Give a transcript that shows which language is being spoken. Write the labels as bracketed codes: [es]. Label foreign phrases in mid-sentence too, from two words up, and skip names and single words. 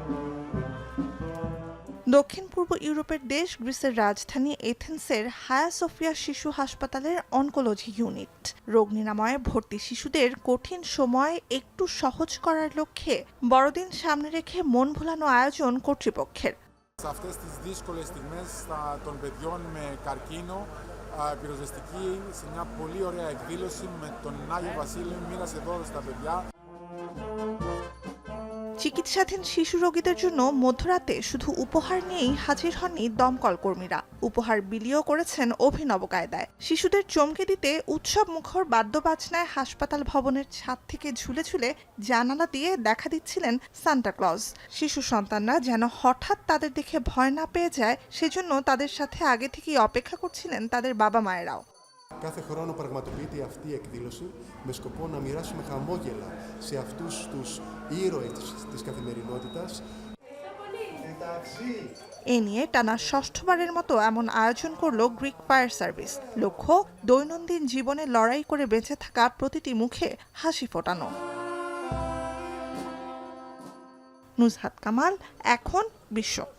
[bn] দক্ষিণ পূর্ব ইউরোপের দেশ গ্রিসের রাজধানী এথেন্সের হায়া সোফিয়া শিশু হাসপাতালের [en] oncology unit [bn] রোগ নিরাময়ে ভর্তি শিশুদের কঠিন সময় একটু সহজ করার লক্ষ্যে বড়দিন সামনে রেখে মন ভোলানো আয়োজন কর্তৃপক্ষের। [el] Αυτές τις δύσκολες στιγμές των παιδιών με καρκίνο, πυροσβεστική, σε μια πολύ ωραία εκδήλωση με τον Άγιο Βασίλειο, μοίρασε δώρο στα παιδιά. [bn] চিকিৎসাধীন শিশু রোগীদের জন্য মধ্যরাতে শুধু উপহার নিয়েই হাজির হননি দমকল কর্মীরা, উপহার বিলিও করেছেন অভিনব কায়দায়। শিশুদের চমকে দিতে উৎসব মুখর বাদ্যবাজনায় হাসপাতাল ভবনের ছাদ থেকে ঝুলে ঝুলে জানালা দিয়ে দেখা দিচ্ছিলেন সান্টা ক্লজ। শিশু সন্তানরা যেন হঠাৎ তাদের দেখে ভয় না পেয়ে যায়, সেজন্য তাদের সাথে আগে থেকেই অপেক্ষা করছিলেন তাদের বাবা মায়েরাও। [el] Κάθε χρόνο πραγματοποιείται αυτή η εκδήλωση με σκοπό να μοιράσουμε χαμόγελα σε αυτούς τους ήρωες της καθημερινότητας. [bn] এ নিয়ে টানা ষষ্ঠবারের মতো এমন আয়োজন করল গ্রিক [en] fire service. [bn] লক্ষ্য দৈনন্দিন জীবনে লড়াই করে বেঁচে থাকা প্রতিটি মুখে হাসি ফোটানো। নুসরাত কামাল, এখন বিশ্ব।